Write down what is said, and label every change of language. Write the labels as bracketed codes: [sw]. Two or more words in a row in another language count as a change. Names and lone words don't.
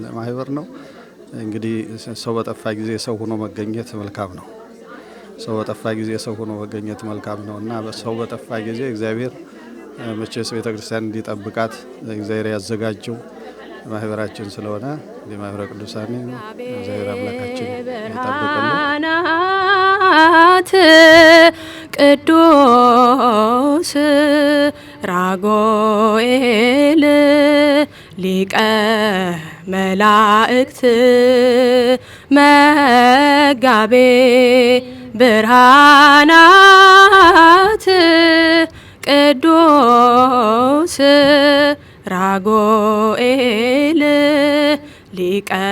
[am] ማህበር ነው። እንግዲህ ሰው በጠፋ ጊዜ ሰው ሆኖ መገኘት መልካም ነው። ሰው በጠፋ ጊዜ ሰው ሆኖ መገኘት መልካም ነውና ሰው በጠፋ ጊዜ እግዚአብሔር መቼስ ቤተክርስቲያን እንዲጠብቃት እግዚአብሔር ያዘጋጀው ማህበራችን ስለሆነ የማህበረ ቅዱሳን እግዚአብሔር አምላካችን ይጠብቅልን። ቅዱስ ራጉኤል ሊቀ መላእክት መጋቤ ብርሃናት ቅዱስ ራጉኤል ሊቀ